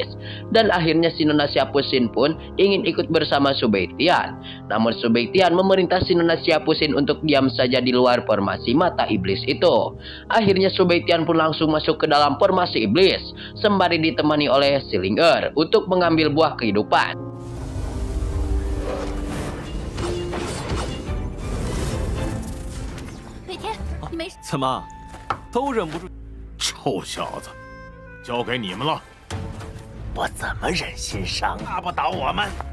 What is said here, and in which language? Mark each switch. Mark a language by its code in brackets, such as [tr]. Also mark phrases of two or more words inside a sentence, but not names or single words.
[id] Dan akhirnya si Nona Siapusin pun ingin ikut bersama Subaitian. Namun Subaitian memerintah si Nona Siapusin untuk diam saja di luar formasi mata iblis itu. Akhirnya Subaitian pun langsung masuk ke dalam formasi iblis, sembari ditemani oleh Silinger untuk mengambil buah kehidupan. [zh] 怎么，都忍不住？臭小子，交给你们了。我怎么忍心伤啊？打不倒我们？